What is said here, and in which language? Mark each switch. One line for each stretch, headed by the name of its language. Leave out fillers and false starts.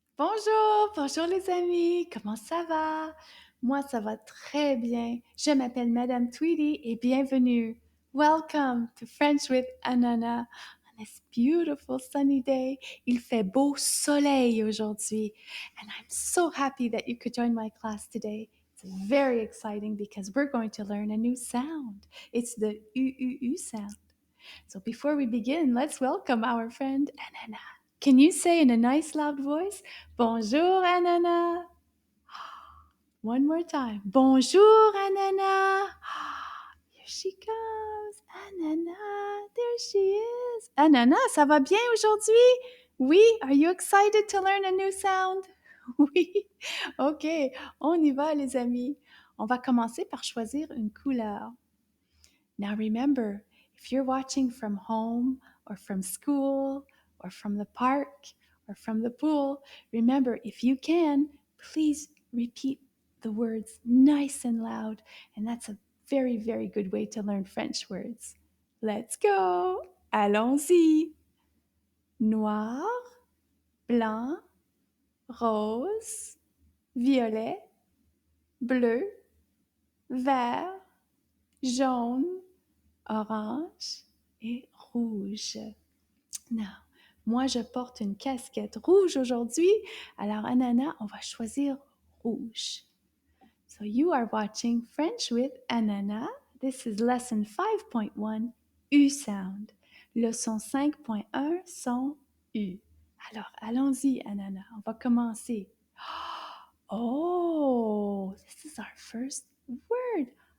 French: Bonjour, bonjour les amis, comment ça va? Moi, ça va très bien. Je m'appelle Madame Tweedy et bienvenue.
English: Welcome to French with Ananas on this beautiful sunny day.
French: Il fait beau soleil aujourd'hui,
English: and I'm so happy that you could join my class today. It's very exciting because we're going to learn a new sound. It's the U sound. So before we begin, let's welcome our friend Ananas. Can you say in a nice loud voice,
French: Bonjour Ananas?
English: One more time. Bonjour Ananas. Here she comes. Ananas, there she is.
French: Ananas, ça va bien aujourd'hui?
English: Oui, are you excited to learn a new sound?
French: Oui. OK, on y va les amis. On va commencer par choisir une couleur.
English: Now remember, if you're watching from home or from school or from the park or from the pool, remember, if you can, please repeat the words nice and loud. And that's a very, very good way to learn French words. Let's go!
French: Allons-y! Noir, blanc, rose, violet, bleu, vert, jaune, orange et rouge. Now, moi, je porte une casquette rouge aujourd'hui. Alors, Ananas, on va choisir rouge.
English: So, you are watching French with Ananas. This is lesson 5.1, U sound.
French: Leçon 5.1, son U. Alors, allons-y, Ananas. On va commencer.
English: Oh, this is our first word.